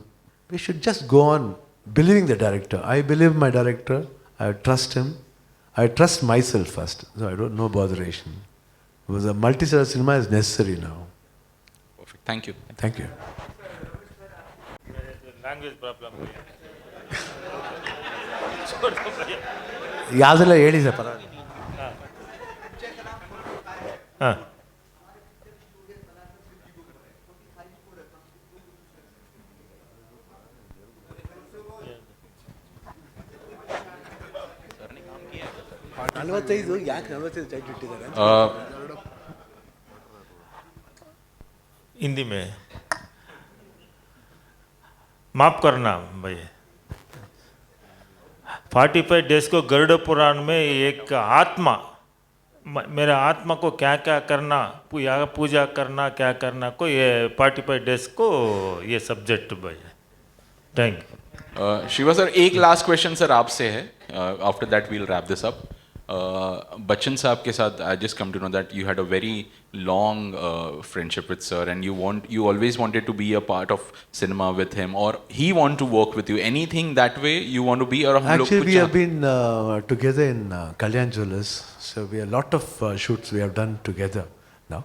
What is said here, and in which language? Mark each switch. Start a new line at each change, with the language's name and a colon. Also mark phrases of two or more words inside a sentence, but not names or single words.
English: We should just go on believing the director. I believe my director. I trust him. I trust myself first. So I don't know botheration. Because a multi-star cinema is necessary now. Perfect. Thank you. Thank you. Language problem.
Kannada: ಯಾವುದೆಲ್ಲ ಹೇಳಿ ಸರ್ ಪರವಾಗಿಲ್ಲ. ಹಾಂ. ನಲವತ್ತೈದು ಯಾಕೆ 45 ಟೈಟ್ ಇಟ್ಟಿದ್ದಾರೆ?
Hindi: हिंदी में माफ करना भाई, 45 डेज को गरुड़ पुराण में एक आत्मा, मेरा आत्मा को क्या क्या करना, पूजा करना, क्या करना को ये 45 डेज को ये सब्जेक्ट भाई.
English: Thank you.
Hindi: शिवा सर, एक
English: last question
Hindi: सर आपसे है.
English: After that we'll wrap this up.
Hindi: बच्चन साहब के साथ
English: I just come to know that you had a very long friendship with sir and you always wanted to be a part of cinema with him, or he want to work with you. Anything that way you want to be? Or Actually we have been together in Kalyan Jewellers, so we have a lot of shoots we have done together now.